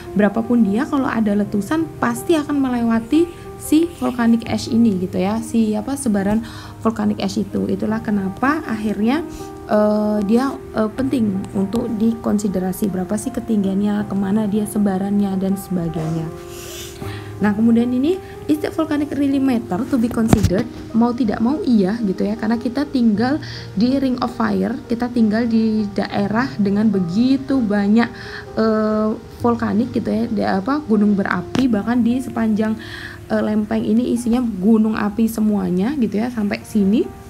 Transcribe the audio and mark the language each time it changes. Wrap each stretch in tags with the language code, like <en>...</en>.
<id>Berapapun dia, kalau ada letusan pasti akan melewati si volcanic ash ini gitu ya, sebaran volcanic ash itu. Itulah kenapa akhirnya dia penting untuk dikonsiderasi, berapa sih ketinggiannya, kemana dia sebarannya dan sebagainya. Nah kemudian ini,</id> <en>is the volcanic really matter to be considered?</en> <id>Mau tidak mau iya gitu ya, karena kita tinggal di ring of fire, kita tinggal di daerah dengan begitu banyak volkanik gitu ya, gunung berapi, bahkan di sepanjang lempeng ini isinya gunung api semuanya gitu ya, sampai sini.</id>